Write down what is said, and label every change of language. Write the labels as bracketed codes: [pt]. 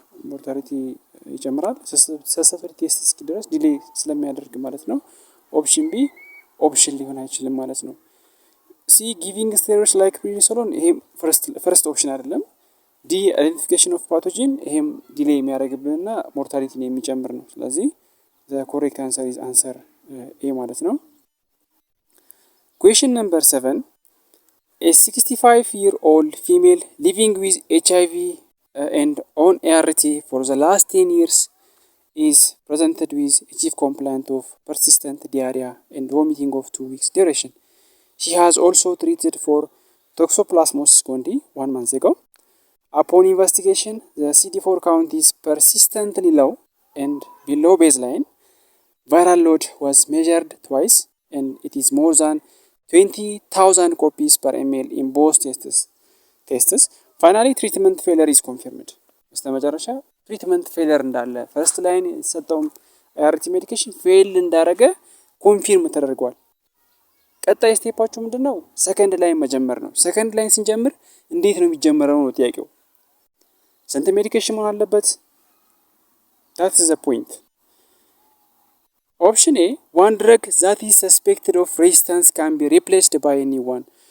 [am] ሞርታሊቲ ይጨምራል ሰክሰስፉል ቴስት እስኪደርስ ዲሌይ ስለሚያደርግ ማለት ነው። ኦፕሽን ቢ ኦፕሽን ሊሆን አይችልም ማለት ነው። ሲ [en] ጊቪንግ ስቴሮይድስ ላይክ ፕሪኒሶሎን [am] ይሄ ፈርስት ኦፕሽን አይደለም። ዲ አይደንቲፊኬሽን ኦፍ ፓቶጂን ይሄም ዲሌይ የሚያደርግብንና ሞርታሊቲን የሚጨምር ነው። ስለዚህ [en] the correct answer is answer A [am] ማለት ነው። [en] Question number 7. A 65-year-old female living with HIV and on ART for the last 10 years is presented with a chief complaint of persistent diarrhea and vomiting of 2 weeks duration. She has also treated for toxoplasmosis gondii 1 month ago. Upon investigation, the CD4 count is persistently low and below baseline. Viral load was measured twice and it is more than 20,000 copies per ml in both tests. Finally, treatment failure is confirmed. [am] በስተመጨረሻ ትሪትመንት ፌለር እንዳለ ፈርስት ላይን የተሰጠው ART ሜዲኬሽን ፌል እንዳረገ ኮንፊርም ተደርጓል። ቀጣይ ስቴፓችሁ ምንድነው? ሰከንድ ላይን መጀመር ነው። ሰከንድ ላይን ስንጀምር እንዴት ነው የሚጀመረው ነው ጥያቄው። ስንት ሜዲኬሽን መሆን አለበት? [en] that is the point. Option A, one drug that is suspected of resistance can be replaced by a new one.